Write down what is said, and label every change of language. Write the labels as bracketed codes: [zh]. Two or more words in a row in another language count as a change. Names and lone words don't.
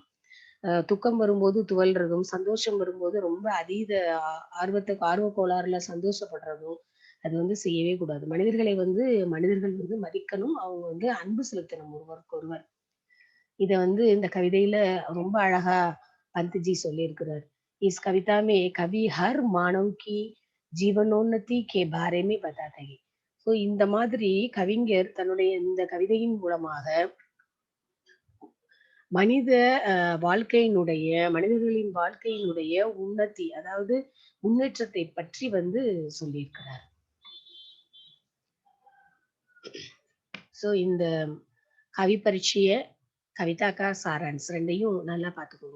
[ta] துக்கம் வரும்போது துவள்றதும், சந்தோஷம் வரும்போது ரொம்ப அதீத ஆர்வ கோளாறுல சந்தோஷப்படுறதும், அது வந்து செய்யவே கூடாது. மனிதர்கள் வந்து மதிக்கணும். அவங்க வந்து அன்பு செலுத்தணும் ஒருவருக்கொருவர். இத வந்து இந்த கவிதையில ரொம்ப அழகா பந்த்ஜி சொல்லியிருக்கிறார். [hi] इस कविता में कवि हर मानव की जीवनोन्नति के बारे में बताते हैं. [ta] ஸோ இந்த மாதிரி கவிஞர் தன்னுடைய இந்த கவிதையின் மூலமாக மனிதர்களின் வாழ்க்கையினுடைய உன்னதி அதாவது முன்னேற்றத்தை பற்றி வந்து சொல்லியிருக்கிறார். சோ இந்த கவி பரீட்சைய [hi] कविता का सारांश [ta] 2யும் நல்லா பார்த்துக்கோங்க.